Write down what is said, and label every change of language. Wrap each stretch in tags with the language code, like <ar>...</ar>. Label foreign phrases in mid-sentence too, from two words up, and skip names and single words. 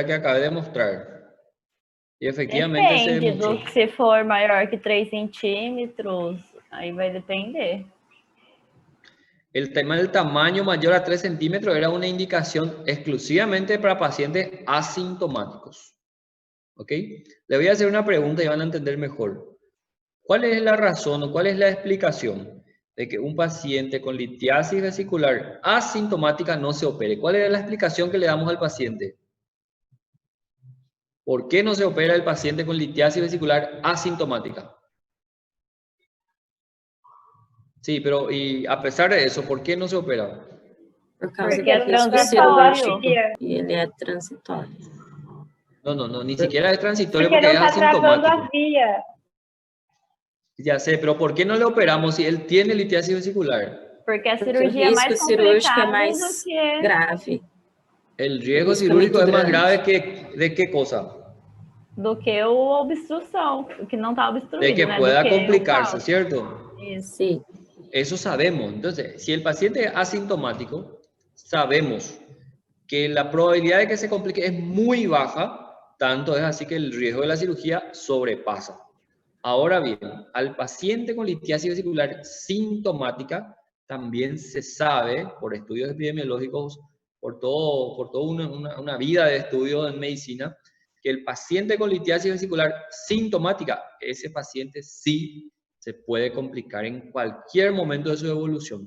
<es>Que acabé de mostrar. Y efectivamente se</es> <pt>Depende</pt> <es>demostró.</es> <pt>do se for maior que 3 centímetros, aí vai depender.</pt> <es>El tema del tamaño mayor a 3 centímetros era una indicación exclusivamente para pacientes asintomáticos. ¿Ok? Le voy a hacer una pregunta y van a entender mejor. ¿Cuál es la razón o cuál es la explicación de que un paciente con litiasis vesicular asintomática no se opere? ¿Cuál es la explicación que le damos al paciente? ¿Por qué no se opera el paciente con litiasis vesicular asintomática? Sí, pero y a pesar de eso, ¿por qué no se opera?</es> <pt>Por causa Porque é do risco transitório. cirúrgico. E ele é transitório.</pt> <es>No, ni siquiera es transitorio</es> <pt>Porque porque não</pt> <es>es</es> <pt>está travando</pt> <es>asintomático.</es> <pt>a via.</pt> <es>Ya sé, pero ¿por qué no le operamos si él tiene litiasis vesicular?</es> <pt>Porque a Porque o cirurgia é risco mais cirúrgico é complicada mais do que... grave.</pt> <es>El riesgo</es> <pt>risco é cirúrgico muito</pt> <es>es más</es> <pt>grande.</pt> <es>grave de qué cosa?</es> <pt>do que a obstrução, o que não está obstruído,</pt> <es>De que</es> <pt>né?</pt> <es>pueda</es> <pt>do que</pt> <es>complicarse,</es> <pt>o</pt> <es>¿cierto?</es> <pt>Isso.</pt> <es>Sí. Eso sabemos. Entonces, si el paciente es asintomático, sabemos que la probabilidad de que se complique es muy baja, tanto es así que el riesgo de la cirugía sobrepasa. Ahora bien, al paciente con litiasis vesicular sintomática, también se sabe, por estudios epidemiológicos, por toda una vida de estudio en medicina, que el paciente con litiasis vesicular sintomática, ese paciente sí se puede complicar en cualquier momento de su evolución.</es>